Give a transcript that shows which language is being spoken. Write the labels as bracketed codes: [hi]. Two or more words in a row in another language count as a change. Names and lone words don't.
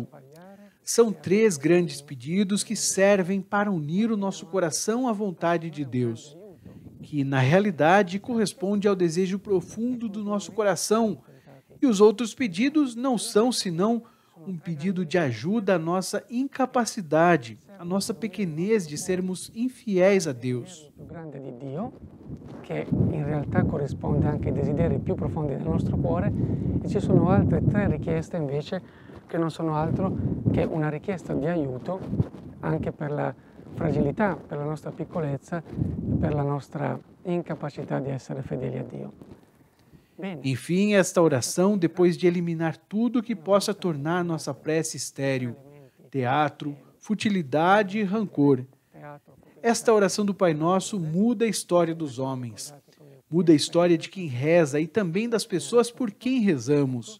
[pt] São 3 grandes pedidos que servem para unir o nosso coração à vontade de Deus, que na realidade corresponde ao desejo profundo do nosso coração, e os outros pedidos não são senão um pedido de ajuda à nossa incapacidade, à nossa pequenez de sermos infiéis a Deus. [it] che in realtà corrisponde anche ai desideri più profondi del nostro cuore, e ci sono altre 3 richieste invece che non sono altro che una richiesta di aiuto anche per la fragilità, per la nostra piccolezza e per la nostra incapacità di essere fedeli a Dio. Bene. [pt] Enfim, esta oração, depois de eliminar tudo que possa tornar nossa prece estéril, teatro, futilidade e rancor. Esta oração do Pai Nosso muda a história dos homens, muda a história de quem reza e também das pessoas por quem rezamos.